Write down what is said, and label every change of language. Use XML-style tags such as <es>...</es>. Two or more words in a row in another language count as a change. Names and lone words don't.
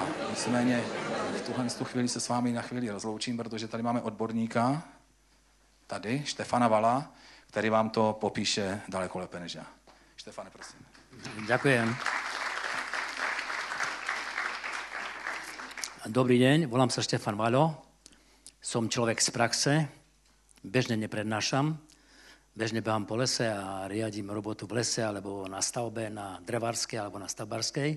<cs>Nicméně v tuhle chvíli se s vámi na chvíli rozloučím, protože tady máme odborníka, tady, Štefana Vala, který vám to popíše daleko lépe než já. Štefane, prosím.</cs> <sk>Ďakujem. Dobrý deň, volám sa Štefan Valo. Som človek z praxe, bežne neprednášam, bežne behám po lese a riadím robotu v lese, alebo na stavbe, na drevárskej, alebo na stavbarskej.</sk>